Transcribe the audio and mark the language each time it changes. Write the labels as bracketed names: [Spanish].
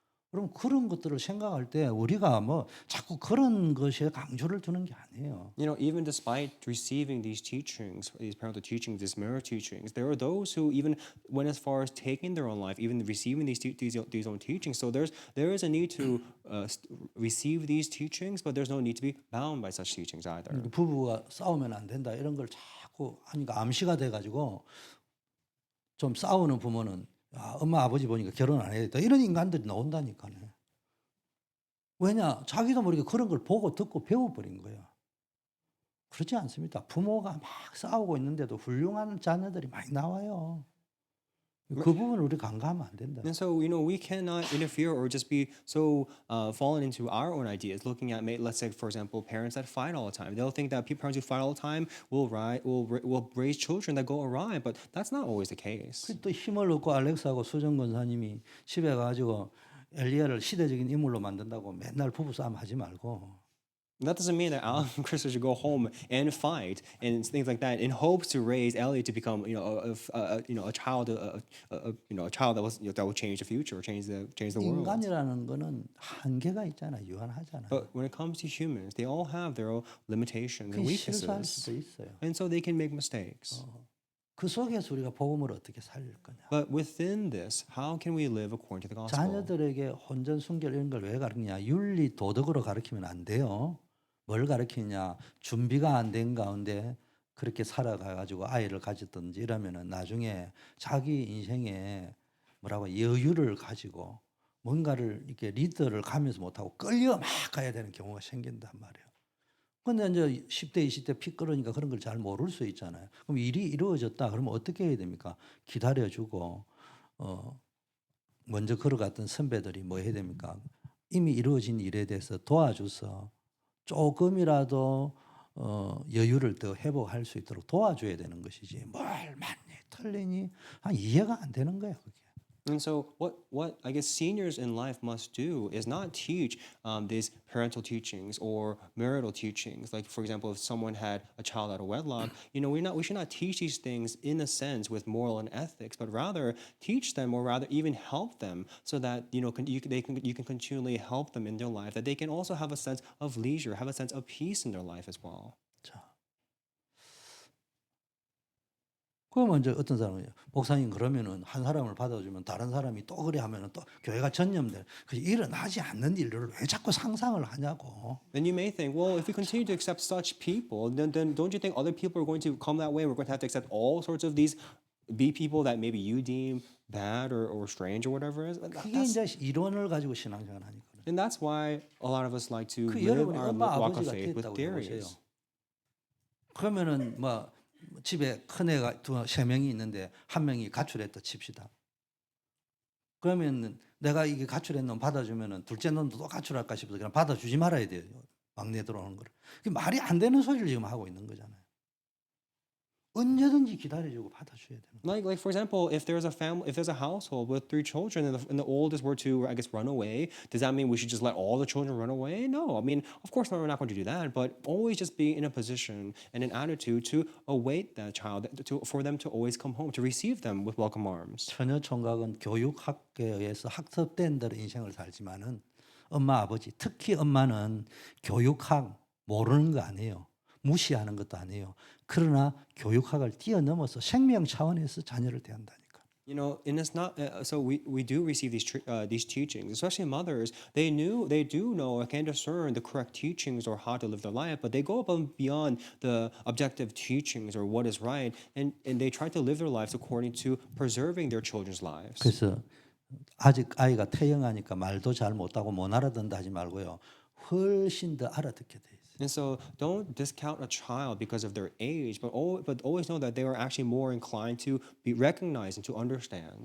[Korean] 그럼 그런 것들을 생각할 때 우리가 뭐 자꾸 그런 것에 강조를 두는 게 아니에요. [English] Even despite receiving these teachings, these parental teachings, these marriage teachings, there are those who even went as far as taking their own life, even receiving these own teachings. So there is a need to receive these teachings, but there's no need to be bound by such teachings either. [Korean] 부부가 싸우면 안 된다 이런 걸 자꾸 하니까 암시가 돼가지고 좀 싸우는 부모는 엄마 아버지 보니까 결혼 안 해야겠다 이런 인간들이 나온다니까요. 왜냐 자기도 모르게 그런 걸 보고 듣고 배워버린 거예요. 그렇지 않습니다. 부모가 막 싸우고 있는데도 훌륭한 자녀들이 많이 나와요. 그 부분을 우리 간과하면 안 된다. [English] And so, we cannot interfere or just be so fallen into our own ideas. Looking at, let's say, for example, parents that fight all the time. They'll think that parents who fight all the time will raise children that go awry, but that's not always the case. [Korean] 또 힘을 얻고 알렉스하고 수정 권사님이 집에 가가지고 엘리야를 시대적인 인물로 만든다고 맨날 부부싸움 하지 말고 [English] That doesn't mean that Alan and Krista should go home and fight and things like that in hopes to raise Elliot to become, a child, a child that will change the future or change the world. [Korean] 인간이라는 거는 한계가 있잖아요. 유한하잖아요. [English] But when it comes to humans, they all have their own limitations and [Korean] 그 실수할 [English] weaknesses, [Korean] 수도 있어요. [English] and so they can make mistakes. [Korean] 그 속에서 우리가 복음을 어떻게 살릴 거냐. [English] But within this, how can we live according to the gospel? [Korean] 자녀들에게 혼전 순결 이런 걸 왜 가르치냐? 윤리 도덕으로 가르치면 안 돼요. 뭘 가르치냐? 준비가 안 된 가운데 그렇게 살아가 가지고 아이를 가졌든지 이러면은 나중에 자기 인생에 뭐라고 여유를 가지고 뭔가를 이렇게 리더를 가면서 못하고 끌려 막 가야 되는 경우가 생긴단 말이에요. 근데 이제 10대, 20대 피 끓으니까 그런 걸 잘 모를 수 있잖아요. 그럼 일이 이루어졌다. 그러면 어떻게 해야 됩니까? 기다려주고, 먼저 걸어갔던 선배들이 뭐 해야 됩니까? 이미 이루어진 일에 대해서 도와줘서 조금이라도 여유를 더 회복할 수 있도록 도와줘야 되는 것이지. 뭘 맞니, 틀리니? 이해가 안 되는 거야, 그게. [English] And so, what I guess seniors in life must do is not teach these parental teachings or marital teachings. Like, for example, if someone had a child out of wedlock, we should not teach these things in a sense with moral and ethics, but rather teach them, or rather even help them, so that you can continually help them in their life. That they can also have a sense of leisure, have a sense of peace in their life as well. [Korean] 자. 그러면 이제 어떤 사람은 목사님 그러면은 한 사람을 받아주면 다른 사람이 또 그래 하면은 또 교회가 전염돼. 그 일어나지 않는 일들을 왜 자꾸 상상을 하냐고. [English] Then you may think, well, if we continue to accept such people, then don't you think other people are going to come that way? We're going to have to accept all sorts of these people that maybe you deem bad or strange or whatever it is. [Korean] 그게 이제 이론을 가지고 신앙생활 하니까. [English] And that's why a lot of us like to 그 live [Korean] 여러분이 [English] our [Korean] 엄마 [English] walk of [Korean] 아버지가 [English] faith with [Korean] 됐다고 해보세요. [English] theories. [Korean] 그러면은 뭐 집에 큰 애가 세 명이 있는데 한 명이 가출했다 칩시다. 그러면 내가 이게 가출한 놈 받아주면은 둘째 놈도 또 가출할까 싶어서 그냥 받아주지 말아야 돼요. 막내 들어오는 거를. 그게 말이 안 되는 소리를 지금 하고 있는 거잖아요. 언제든지 기다려주고 받아줘야 되는 거예요. [English] Like for example, if there's a household with 3 children and the oldest were to, I guess, run away, does that mean we should just let all the children run away? No, I mean, of course we're not going to do that, but always just be in a position and an attitude to await that child, for them to always come home, to receive them with welcome arms. [Korean] 처녀 총각은 교육학계에 의해서 학습된 대로 인생을 살지만은 엄마 아버지 특히 엄마는 교육학 모르는 거 아니에요. 무시하는 것도 아니에요. 그러나 교육학을 뛰어넘어서 생명 차원에서 자녀를 대한다니까. [English] And it's not so we do receive these teachings, especially mothers. They do know or can discern the correct teachings or how to live their life, but they go above and beyond the objective teachings or what is right, and they try to live their lives according to preserving their children's lives. [Korean] 그래서 아직 아이가 태영하니까 말도 잘 못하고 못 알아듣는다 하지 말고요. 훨씬 더 알아듣게 돼 있어요. [English] And so don't discount a child because of their age, but always know that they are actually more inclined to be recognized and to understand.